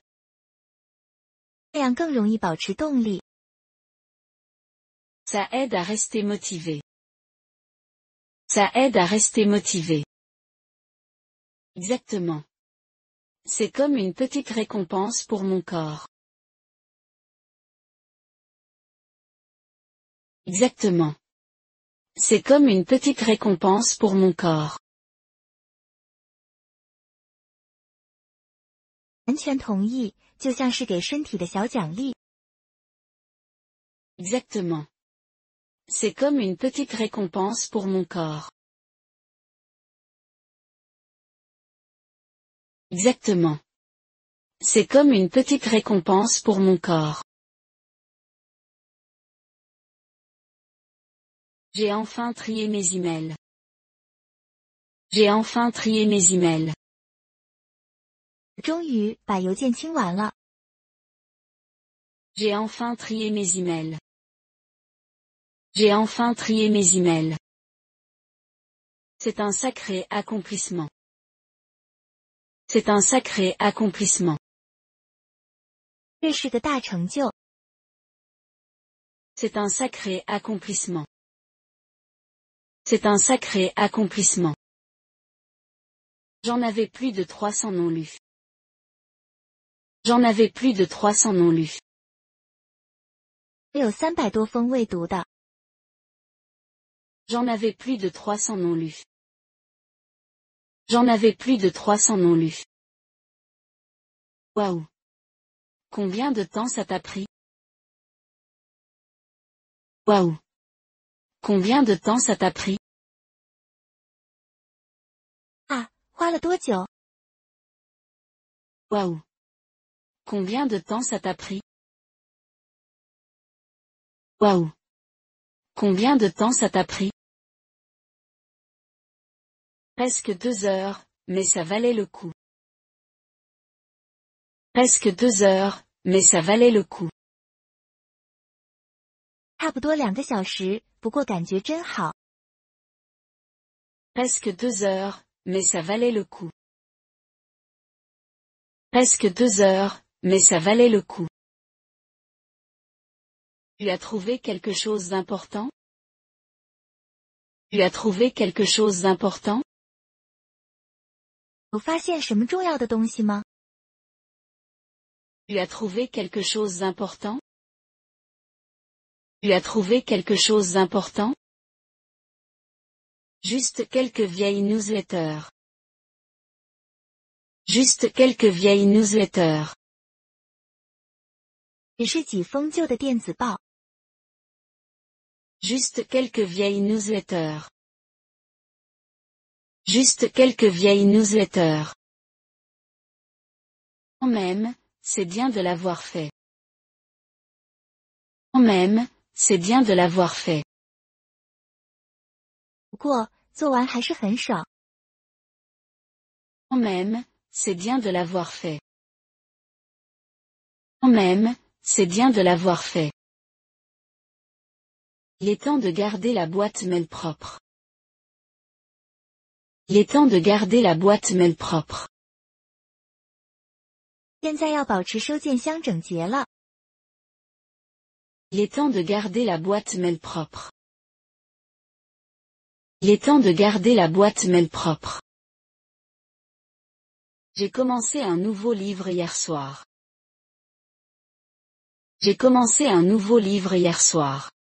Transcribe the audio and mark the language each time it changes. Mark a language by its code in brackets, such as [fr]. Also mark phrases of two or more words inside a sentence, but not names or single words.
[zh] 这样更容易保持动力。 [fr] Ça aide à rester motivé. Ça aide à rester motivé. Exactement. C'est comme une petite récompense pour mon corps. Exactement. C'est comme une petite récompense pour mon corps. [zh] 完全同意，就像是给身体的小奖励。 [fr] Exactement. C'est comme une petite récompense pour mon corps. Exactement. C'est comme une petite récompense pour mon corps. J'ai enfin trié mes emails. J'ai enfin trié mes emails. [zh] 终于把邮件清完了。 [fr] J'ai enfin trié mes emails. J'ai enfin trié mes emails. C'est un sacré accomplissement. C'est un sacré accomplissement. [zh] 这是个大成就。 [fr] C'est un sacré accomplissement. C'est un sacré accomplissement. J'en avais plus de 300 non lus. J'en avais plus de 300 non lus. [zh] 我有300多封未读的。 [fr] J'en avais plus de 300 non lus. J'en avais plus de 300 non lus. Waouh! Combien de temps ça t'a pris? Waouh! Combien de temps ça t'a pris? [zh] 啊，花了多久？ [fr] Waouh! Combien de temps ça t'a pris? Waouh! Combien de temps ça t'a pris? Presque 2 heures, mais ça valait le coup. Presque 2 heures, mais ça valait le coup. [zh] 差不多2个小时，不过感觉真好。 [fr] Presque 2 heures, mais ça valait le coup. Presque 2 heures, mais ça valait le coup. Tu as trouvé quelque chose d'important? Tu as trouvé quelque chose d'important? [zh] 有发现什么重要的东西吗？ [fr] Tu as trouvé quelque chose d'important? Tu as trouvé quelque chose d'important? Juste quelques vieilles newsletters. Juste quelques vieilles newsletters. [zh] 只是几封旧的电子报。 [fr] Juste quelques vieilles newsletters. Juste quelques vieilles newsletters. Quand même, c'est bien de l'avoir fait. Quand même, c'est bien de l'avoir fait. [zh] 不过做完还是很爽。 [fr] Quand même, c'est bien de l'avoir fait. Quand même, c'est bien de l'avoir fait. Il est temps de garder la boîte mail propre. Il est temps de garder la boîte mail propre. [zh] 现在要保持收件箱整洁了。 [fr] Il est temps de garder la boîte mail propre. Il est temps de garder la boîte mail propre. J'ai commencé un nouveau livre hier soir. J'ai commencé un nouveau livre hier soir.